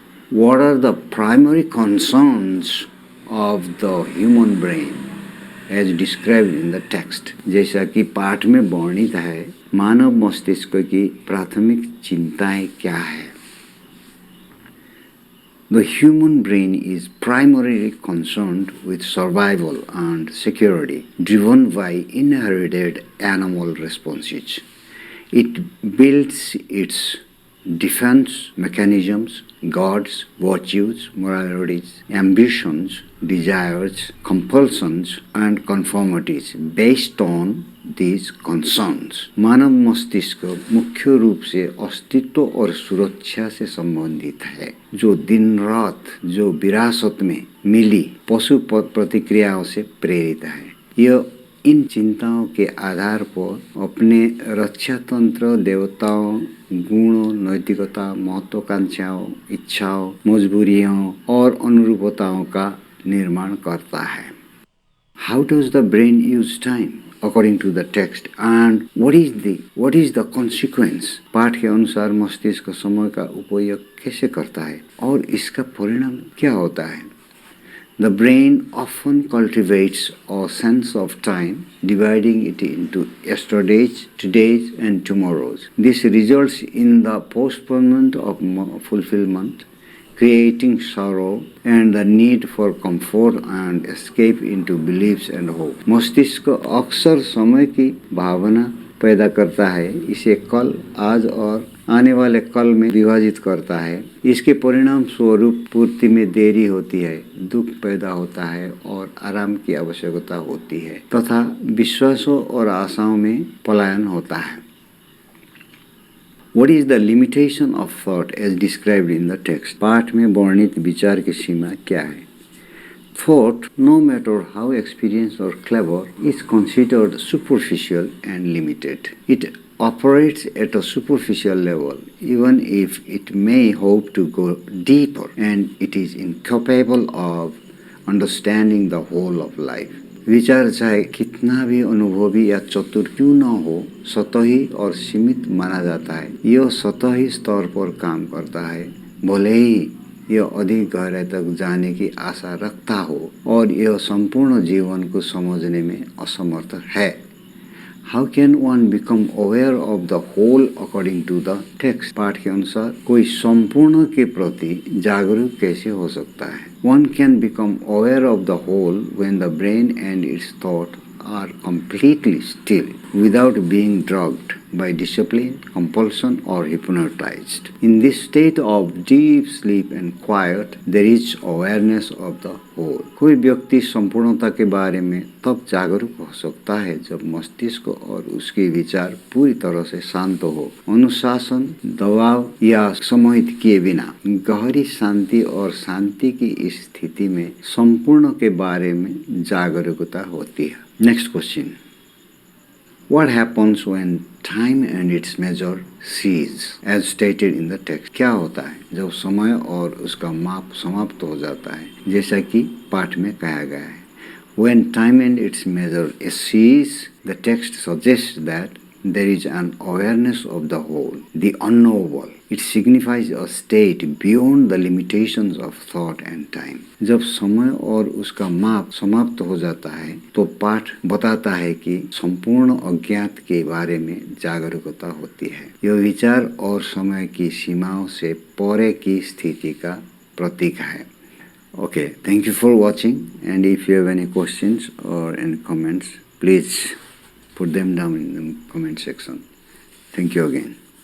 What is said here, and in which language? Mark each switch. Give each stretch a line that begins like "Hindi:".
English: What are the primary concerns of the human brain as described in the text?
Hindi: जैसा कि पाठ में वर्णित है, मानव मस्तिष्क की प्राथमिक चिंताएं क्या है?
English: The human brain is primarily concerned with survival and security, driven by inherited animal responses. It builds its defense mechanisms, gods, virtues, moralities, ambitions, desires, compulsions and conformities based on these concerns.
Hindi: मानव मस्तिष्क मुख्य रूप से अस्तित्व और सुरक्षा से संबंधित है, जो दिन रात जो विरासत में मिली पशु प्रतिक्रियाओं से प्रेरित है. यह इन चिंताओं के आधार पर अपने रक्षा तंत्र, देवताओं, गुणों, नैतिकता, महत्वाकांक्षाओं, इच्छाओं, मजबूरियों और अनुरूपताओं का निर्माण करता है.
English: How does the brain use time according to the text and what is the consequence?
Hindi: पाठ के अनुसार मस्तिष्क समय का उपयोग कैसे करता है और इसका परिणाम क्या होता है?
English: The brain often cultivates a sense of time, dividing it into yesterdays, todays and tomorrows. This results in the postponement of fulfillment, creating sorrow and the need for comfort and escape into beliefs and hope.
Hindi: मस्तिष्क अक्सर समय की भावना पैदा करता है, इसे कल, आज और आने वाले कल में विभाजित करता है. इसके परिणाम स्वरूप पूर्ति में देरी होती है, दुख पैदा होता है और आराम की आवश्यकता होती है तथा विश्वासों और आशाओं में पलायन होता है.
English: What is the limitation of thought as described in the text?
Hindi: पाठ में वर्णित विचार की सीमा क्या है?
English: Thought, no matter how experienced or clever, is considered superficial and limited. It operates at a superficial level, even if it may hope to go deeper, and it is incapable of understanding the whole of life.
Hindi: विचार चाहे कितना भी अनुभवी या चतुर क्यों न हो, सतही और सीमित माना जाता है। यह सतही स्तर पर काम करता है, भले ही यह अधिक गहराई तक जाने की आशा रखता हो और यह संपूर्ण जीवन को समझने में असमर्थ है।
English: How can one become aware of the whole according to the text?
Hindi: पाठ के अनुसार कोई संपूर्ण के प्रति जागरूक कैसे हो सकता है?
English: One can become aware of the whole when the brain and its thought are completely still, without being drugged by discipline, compulsion, or hypnotized. In this state of deep sleep and quiet, there is awareness of the whole.
Hindi: कोई व्यक्ति संपूर्णता के बारे में तब जागरूक हो सकता है जब मस्तिष्क और उसके विचार पूरी तरह से शांत हो, अनुशासन, दबाव या सम्मोहित किए बिना। गहरी शांति और शांति की इस स्थिति में संपूर्ण के बारे में जागरूकता होती है।
English: Next question. What happens when time and its measure cease, as stated in the text?
Hindi: क्या होता है जब समय और उसका माप समाप्त हो जाता है, जैसा कि पाठ में कहा गया है?
English: When time and its measure cease, the text suggests that there is an awareness of the whole, the unknowable. It signifies a state beyond the limitations of thought and time.
Hindi: जब समय और उसका माप समाप्त हो जाता है तो पाठ बताता है कि संपूर्ण अज्ञात के बारे में जागरूकता होती है। यह विचार और समय की सीमाओं से परे की स्थिति का प्रतीक है।
English: Okay, thank you for watching, and if you have any questions or any comments, please put them down in the comment section. Thank you again.